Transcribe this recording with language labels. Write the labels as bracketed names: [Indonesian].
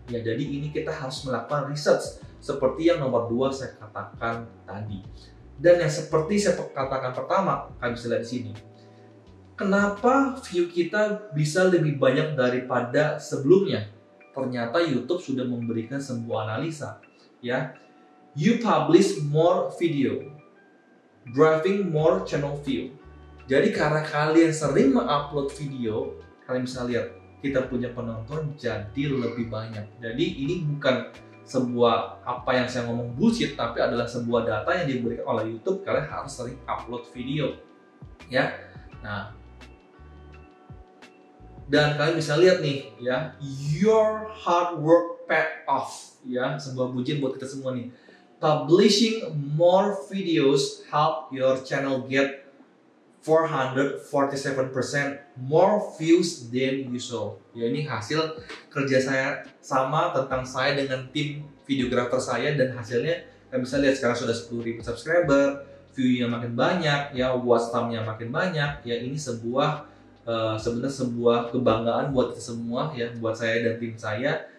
[Indonesian] Ya, jadi ini kita harus melakukan research seperti yang nomor 2 saya katakan tadi. Dan yang seperti saya katakan pertama, kalian bisa lihat di sini. Kenapa view kita bisa lebih banyak daripada sebelumnya? Ternyata YouTube sudah memberikan sebuah analisa ya. [English] You publish more video, driving more channel view. [Indonesian] Jadi karena kalian sering mengupload video, kalian bisa lihat kita punya penonton jadi lebih banyak. Jadi ini bukan sebuah apa yang saya ngomong bullshit, tapi adalah sebuah data yang diberikan oleh YouTube. Kalian harus sering upload video ya. Nah, dan kalian bisa lihat nih ya, [English] your hard work paid off [Indonesian] ya, sebuah pujian buat kita semua nih. [English] Publishing more videos help your channel get 447% more views than usual. [Indonesian] Ya, ini hasil kerja saya sama tentang saya dengan tim videographer saya, dan hasilnya kalian bisa lihat sekarang sudah 10.000 subscriber, view-nya makin banyak, ya watch time-nya makin banyak. Ya, ini sebuah sebenarnya sebuah kebanggaan buat kita semua ya, buat saya dan tim saya.